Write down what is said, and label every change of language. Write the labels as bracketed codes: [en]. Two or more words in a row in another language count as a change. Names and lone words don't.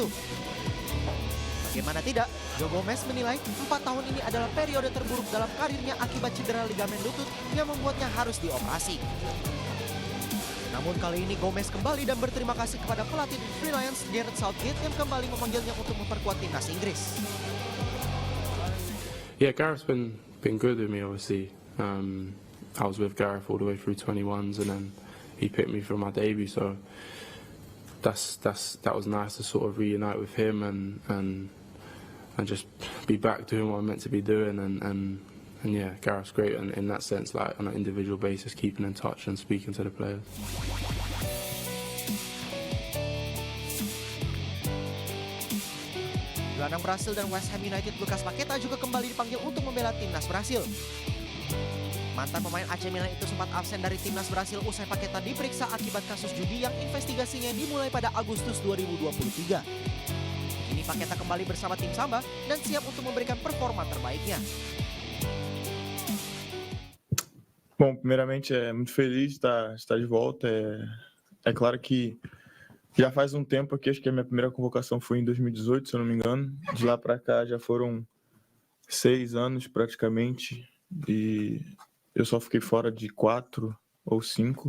[id] Bagaimana tidak, Joe Gomez menilai 4 tahun ini adalah periode terburuk dalam karirnya akibat cedera ligamen lutut yang membuatnya harus dioperasi. Namun kali ini Gomez kembali dan berterima kasih kepada pelatih The Three Lions, Gareth Southgate, yang kembali memanggilnya untuk memperkuat timnas Inggris. [en] Yeah, Gareth's been good with me, obviously. I was with Gareth all the way through 21s, and then he picked me for my debut. So that was nice to sort of reunite with him and just be back doing what I'm meant to be doing. And yeah, Gareth's great in that sense, like on an individual basis, keeping in touch and speaking to the players. [id] Gelandang Brasil dan West Ham United Lucas Paqueta juga kembali dipanggil untuk membela timnas Brasil. Mantan pemain AC Milan itu sempat absen dari timnas Brasil usai Paqueta diperiksa akibat kasus judi yang investigasinya dimulai pada Agustus 2023. Kini Paqueta kembali bersama tim Samba dan siap untuk memberikan performa terbaiknya. [pt] Bom, primeiramente muito feliz de estar de volta. É claro que já faz tempo aqui, acho que a minha primeira convocação foi em 2018, se eu não me engano. De lá para cá já foram 6 anos praticamente e eu só fiquei fora de 4 ou 5.